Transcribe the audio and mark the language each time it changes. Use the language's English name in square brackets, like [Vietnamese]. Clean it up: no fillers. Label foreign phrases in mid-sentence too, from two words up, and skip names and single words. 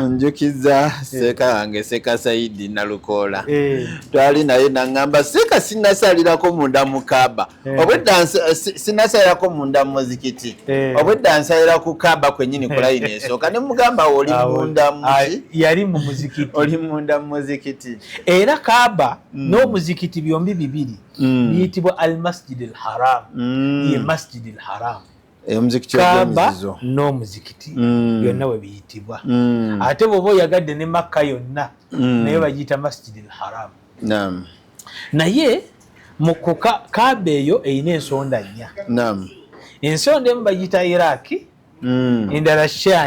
[Ganda] njukiza Seeka yange Seeka Saidi Nalukoola twali naye nangamba Seeka sinasalirako munda mu Kaaba obwedda sinasalirako munda mu muzikiti obwedda nsalira ku Kaaba kwennyini ku layini esooka ne mugamba oli munda yali mu muzikiti oli munda mu muzikiti era Kaaba n'omuzikiti byombi bibiri biyitibwa al-Masjid al-Haram ye Masjid al-Haram Kaaba n'omuzikiti byonna we biyitibwa ate bw'oba oyagadde ne Makka yonna naye bagiyita Masjid al-Haram naye mu Kaaba eyo erina ensonda nnya ensonda emu bagiyita Iraki endala Shami